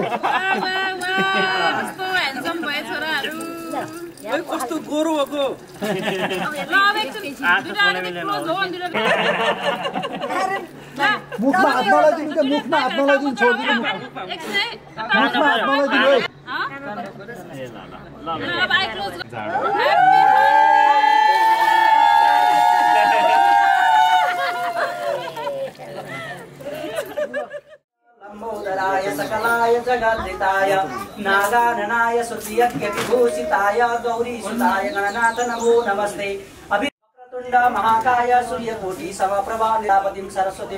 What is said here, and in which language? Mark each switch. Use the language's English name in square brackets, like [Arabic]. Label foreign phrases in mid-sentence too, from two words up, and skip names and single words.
[Nepali] कस्तो गोरो भएको मुखमा हात नलाइदिनु क्या मुखमा हात नलाइदिनु छोडिदिनु मुखमा हात नलाइदिनु [Sanskrit] लम्बोदराय सकलाय जगद्धिताय नागाननाय सुरयज्ञविभूषिताय गौरीसुताय गणनाथ नमो नमस्ते अभिवक्रतुण्ड महाकाय सूर्यकोटि समप्रभा लीलावतीं सरस्वतीं